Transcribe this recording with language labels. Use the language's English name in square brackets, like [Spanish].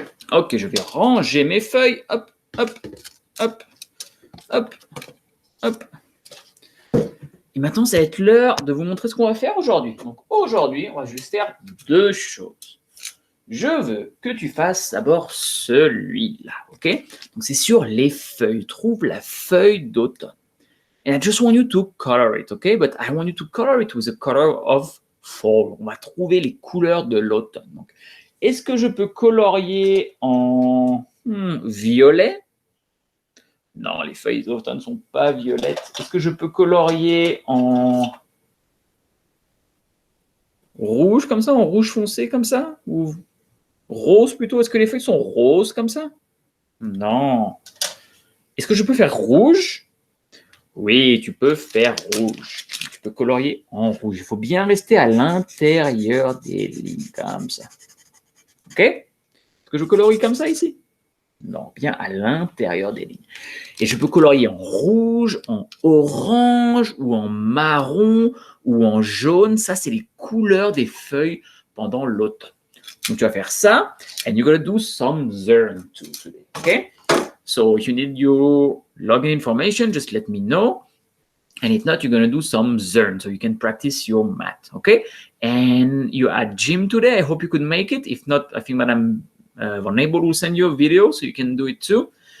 [French] Ok, je vais ranger mes feuilles. Hop, hop, hop, hop, hop. Et maintenant, ça va être l'heure de vous montrer ce qu'on va faire aujourd'hui. Donc aujourd'hui, on va juste faire 2 choses. je veux que tu fasses d'abord celui-là, ok? Donc, c'est sur les feuilles. Trouve la feuille d'automne. [English] And I just want you to color it, okay? But I want you to color it with the color of fall. [French] On va trouver les couleurs de l'automne. Donc, est-ce que je peux colorier en violet? Non, les feuilles d'automne ne sont pas violettes. Est-ce que je peux colorier en rouge comme ça, en rouge foncé comme ça? Ou rose plutôt? Est-ce que les feuilles sont roses comme ça? Non. Est-ce que je peux faire rouge? Oui, tu peux faire rouge. Tu peux colorier en rouge. Il faut bien rester à l'intérieur des lignes, comme ça. OK? Est-ce que je colorie comme ça ici? Non, bien à l'intérieur des lignes. Et je peux colorier en rouge, en orange, ou en marron, ou en jaune. Ça, c'est les couleurs des feuilles pendant l'automne. Donc, tu vas faire ça, [English] and you're going to do some zern too today. OK? So, if you need your login information, just let me know. And if not, you're going to do some zern so you can practice your math. Okay? And you're at gym today. I hope you could make it. If not, I think Madame Van Abel will send you a video so you can do it too.